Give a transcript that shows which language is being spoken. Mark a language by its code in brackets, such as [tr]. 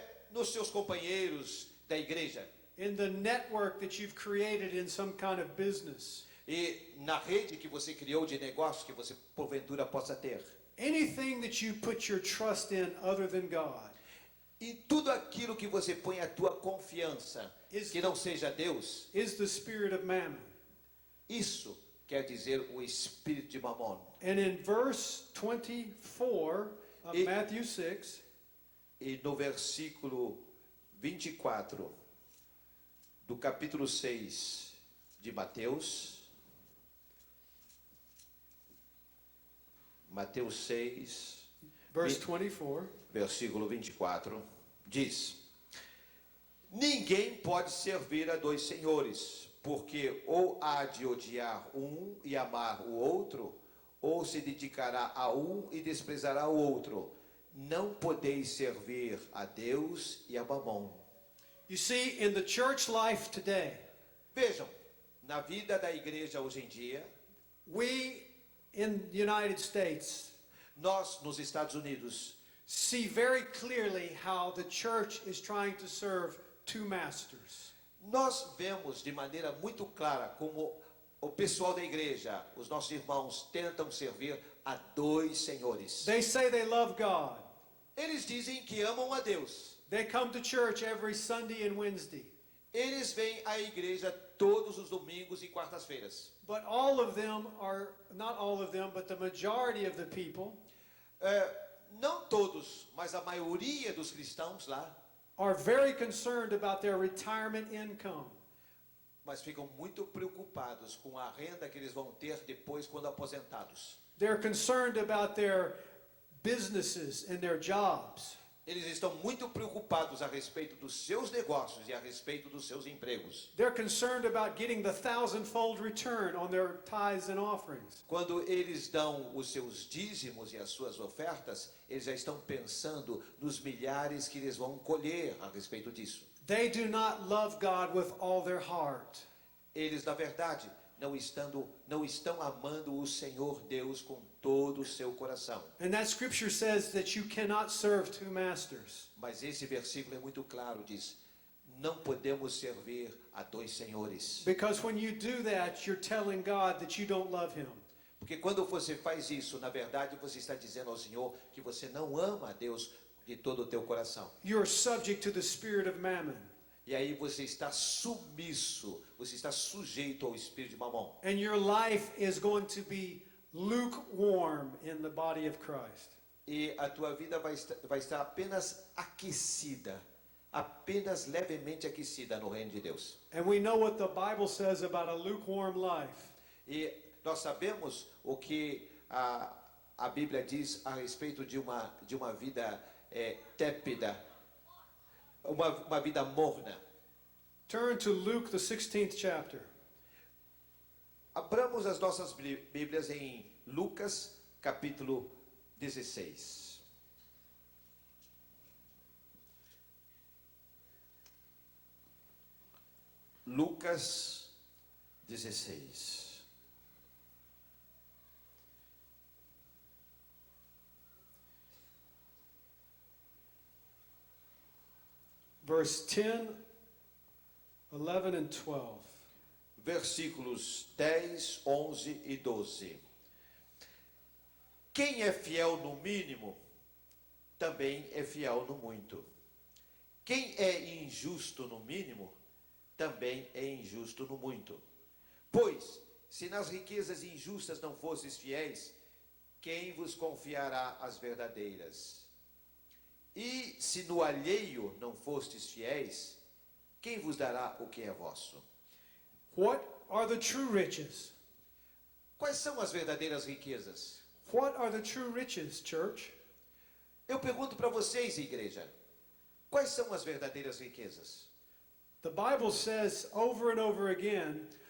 [pt] nos seus companheiros da igreja, [en] in the network that you've created in some kind of business, [pt] e na rede que você criou de negócio que você porventura possa ter. [en] Anything that you put your trust in other than God. [pt] E tudo aquilo que você põe a tua confiança que não seja Deus, [en] is the spirit of mammon. [pt] Isso quer dizer o espírito de Mamon. [en] And in verse 24 of Matthew 6, [pt] e no versículo 24 do capítulo 6 de Mateus, Mateus 6, [en] verse 24, [pt] versículo 24, diz: ninguém pode servir a dois senhores, porque ou há de odiar um e amar o outro, ou se dedicará a um e desprezará o outro. Não podeis servir a Deus e a Mamon. [en] You see, in the church life today, [pt] vejam, na vida da igreja hoje em dia, [en] we in the United States, [pt] nós nos Estados Unidos, [en] see very clearly how the church is trying to serve two masters. [pt] Nós vemos de maneira muito clara como o pessoal da igreja, os nossos irmãos, tentam servir a dois senhores. [en] They say they love God. [pt] Eles dizem que amam a Deus. [en] They come to church every Sunday and Wednesday. [pt] Eles vêm à igreja todos os domingos e quartas-feiras. [en] But all of them are, not all of them, but the majority of the people, [pt] não todos, mas a maioria dos cristãos lá, [en] are very concerned about their retirement income. [pt] mas ficam muito preocupados com a renda que eles vão ter depois quando aposentados. [en] They're concerned about their businesses and their jobs. [pt] Eles estão muito preocupados a respeito dos seus negócios e a respeito dos seus empregos. [en] They're concerned about getting the 1,000-fold return on their tithes and offerings. [pt] Quando eles dão os seus dízimos e as suas ofertas, eles já estão pensando nos milhares que eles vão colher a respeito disso. [en] They do not love God with all their heart. [pt] Eles, na verdade, não estão amando o Senhor Deus com todo o seu coração. [en] And that scripture says that you cannot serve two masters. [pt] Mas esse versículo é muito claro, diz: não podemos servir a dois senhores. [en] Because when you do that, you're telling God that you don't love him. [pt] Porque quando você faz isso, na verdade, você está dizendo ao Senhor que você não ama a Deus de todo o teu coração. [en] You're subject to the spirit of mammon. [pt] E aí você está submisso, você está sujeito ao espírito de Mamon. [en] And your life is going to be lukewarm in the body of Christ. [pt] E a tua vida vai estar apenas aquecida, apenas levemente aquecida no reino de Deus. [en] And we know what the Bible says about a lukewarm life. [pt] E nós sabemos o que a Bíblia diz a respeito de uma vida tépida, uma vida morna. [en] Turn to Luke, the 16th chapter. [pt] Abramos as nossas Bíblias em Lucas, capítulo 16. Lucas 16. [en] Verse 10, 11 and 12. [pt] Versículos 10, 11 e 12. Quem é fiel no mínimo, também é fiel no muito. Quem é injusto no mínimo, também é injusto no muito. Pois, se nas riquezas injustas não fosseis fiéis, quem vos confiará as verdadeiras? E se no alheio não fostes fiéis, quem vos dará o que é vosso? [en] What are the true riches? [pt] Quais são as verdadeiras riquezas? [en] What are the true riches, church? [pt] Eu pergunto para vocês, igreja, quais são as verdadeiras riquezas? [en] The Bible says over and over again